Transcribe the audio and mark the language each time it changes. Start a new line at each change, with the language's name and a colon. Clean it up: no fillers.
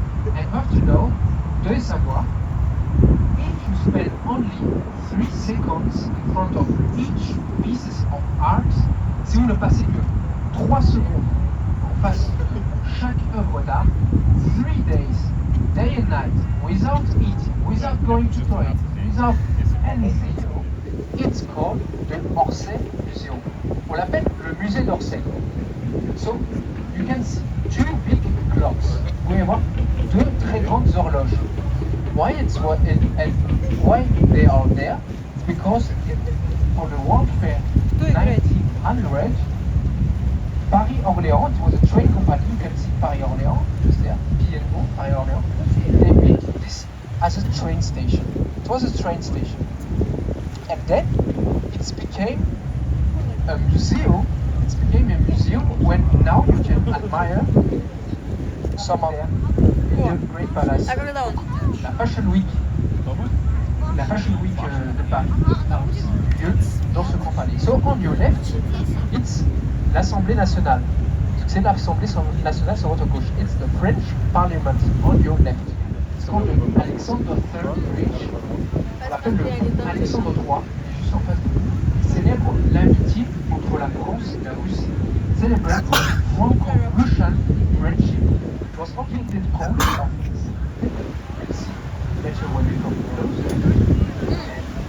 English: And you have to know,
French: de savoir,
English: if you spend only 3 seconds in front of each pieces of art,
French: si vous ne passez que 3 secondes en face de chaque œuvre d'art,
English: 3 days, day and night, without eating, without going to toilet, without anything, it's called the Orsay Museum.
French: On l'appelle le musée d'Orsay.
English: So, you can see 2 big clocks.
French: Vous pouvez voir 2 très grandes horloges.
English: Why it's what and why they are there? It's because for the World Fair 1900, Paris-Orléans, it was a train company, you can see Paris-Orléans, just there, P&O, Paris-Orléans. They built this as a train station. It was a train station. And then it became a museum. It became a museum when now you can admire some of the great palace.
French: La Fashion Week. La Fashion Week de Paris a aussi lieu dans ce grand palais.
English: So on your left, it's l'Assemblée nationale.
French: C'est l'Assemblée nationale sur votre gauche.
English: It's the French Parliament on your left. It's called the Alexander III Bridge.
French: On l'appelle le Alexandre III. Et juste en face de nous, célèbre l'amitié entre la France et la Russie.
English: Celebrate Franco-Russian friendship. It was located close of you see later when we come closer.